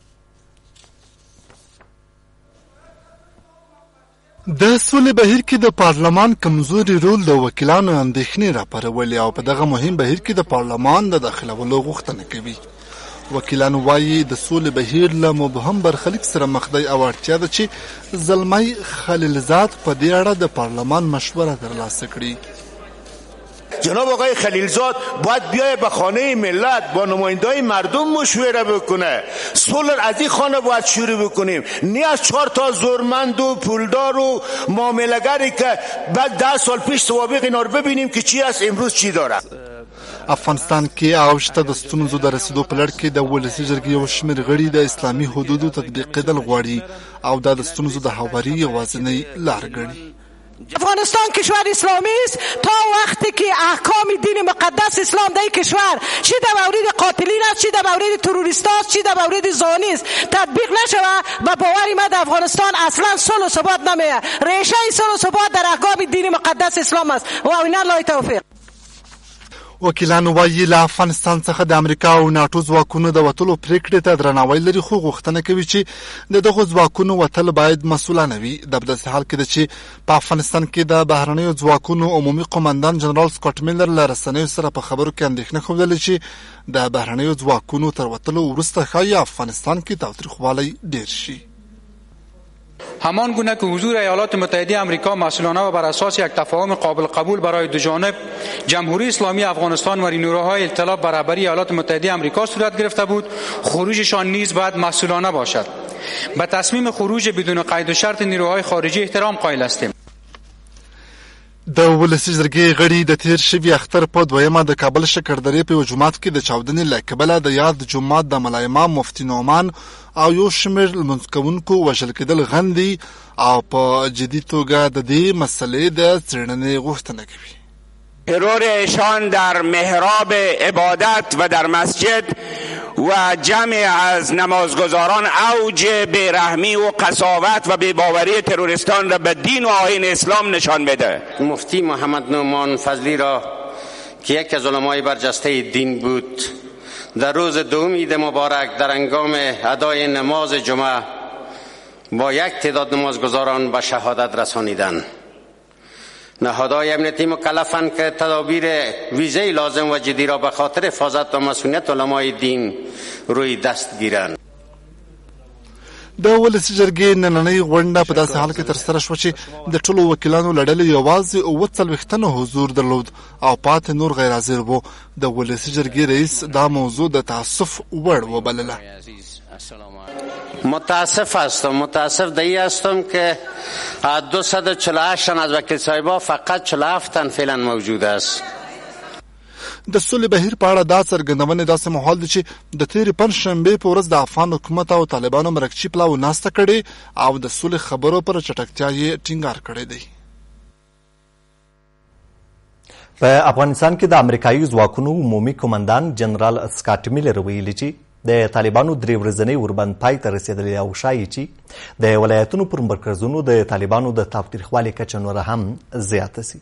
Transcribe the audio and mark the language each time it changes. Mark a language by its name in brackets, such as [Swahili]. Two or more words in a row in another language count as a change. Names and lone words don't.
[Pashto] د سولې بهیر کې د پارلمان کمزوري رول د وکیلانو اندېښنې راپارولې او په دغه مهم بهیر کې د پارلمان د داخلولو غوښتنه کوي. وکیلانو وایي د سولې بهیر له مبهم برخلیک سره مخ دی او اړتیا ده چې زلمی خلیلزاد په دې اړه د پارلمان مشوره ترلاسه کړي. [Persian] جناب آقای خلیلزاد باید بیای به خانه ملت با نماینده‌های مردم مشوره بکنه. صلح از این خانه باید شروع بکنیم، نه از 4 تا زورمند و پولدار و معامله‌گری که بعد 10 سال پیش سوابق اینا رو ببینیم که چی است امروز چی داره. [Pashto] افغانستان کې اوج ته د ستونزو د رسیدو په لړ کې د ولسي جرګې یو شمېر غړي د اسلامي حدودو تطبیقېدل غواړي او دا د ستونزو د هواري یوازینۍ لار ګڼي. [Persian] افغانستان کشور اسلامی است تا وقتی که احکام دین مقدس اسلام در کشور چی در مورد قاتلین است، چی در مورد تروریست است، چی در مورد زانی است تطبیق نشود و باوری ما در افغانستان اصلا صلح و ثبات نمیاد. ریشه صلح و ثبات در احکام دین مقدس اسلام است و اینا الله توفیق. [Pashto] وکیلانو وایي له افغانستان څخه د امریکا او ناټو ځواکونو د وتلو پریکړې ته درناوی لري، خو غوښتنه کوي چې د دغو ځواکونو وتل باید مسؤلانه وي. د داسې حال کې ده چې په افغانستان کې د بهرنیو ځواکونو عمومي قومندان جنرال سکاټ میلر له رسنیو سره په خبرو کې اندېښنه ښودلې چې د بهرنیو ځواکونو تر وتلو وروسته ښایي افغانستان کې تاوتریخوالی ډېر شي. [Persian] همان گونه که حضور ایالات متحده آمریکا مسئولانه و بر اساس یک تفاهم قابل قبول برای دو جانب جمهوری اسلامی افغانستان و نیروهای اطلاع بر رهبری ایالات متحده آمریکا صورت گرفته بود، خروجشان نیز باید مسئولانه باشد. به تصمیم خروج بدون قید و شرط نیروهای خارجی احترام قائل هستیم. [Pashto] د ولسي جرګې غړي د تیر شوي اختر په دویمه د کابل شکردرې په یو جومات کې د چاودنې له کبله د یاد جومات د ملا امام مفتي نعمان او یو شمېر لمونځ کوونکو وژل کېدل غندي او په جدي توګه د دې مسلې د څېړنې غوښتنه کوي. [Persian] ترور ایشان در محراب عبادت و در مسجد و جمع از نمازگزاران اوج بیرحمی و قساوت و بیباوری تروریستان را به دین و آیین اسلام نشان میده. مفتی محمد نعمان فضلی را که یکی از علمای برجسته دین بود در روز دوم عید مبارک در هنگام ادای نماز جمعه با یک تعداد نمازگزاران به شهادت رسانیدند. نهادهای امنیتی مکلفند که تدابیر ویژه‌ای لازم و جدی را به خاطر حفاظت و مسئولیت علمای دین روی دست گیرند. [Pashto] د ولسي جرګې نننۍ غونډه په داسې حال کې ترسره شوه چې د ټولو وکیلانو له ډلې یوازې 40 تنه حضور درلود او پاتې نور غیر حاضر وو. د ولسي جرګې رئیس دا موضوع د تاسف وړ وبلله. [Persian] متاسف دایی هستم که 248 تن از وکیل صاحبا فقط 47 تن فعلا موجود است. [Pashto] د سولې بهیر په اړه دا څرګندونې داسې مهال دي چې د تېرې پنجشنبې په ورځ د افغان حکومت او طالبانو مرکچي پلاو ناسته کړې او د سولې خبرو پر چټکتیا یې ټینګار کړی دی. په افغانستان کې د امریکایي ځواکونو عمومي قومندان جنرال سکاټ میلر ویلي چې د طالبانو 3 ورځنی اوربند پای ته رسېدلی او ښایي چې د ولایتونو پر مرکزونو د طالبانو د تاوتریخوالي کچه نوره هم زیاته سي.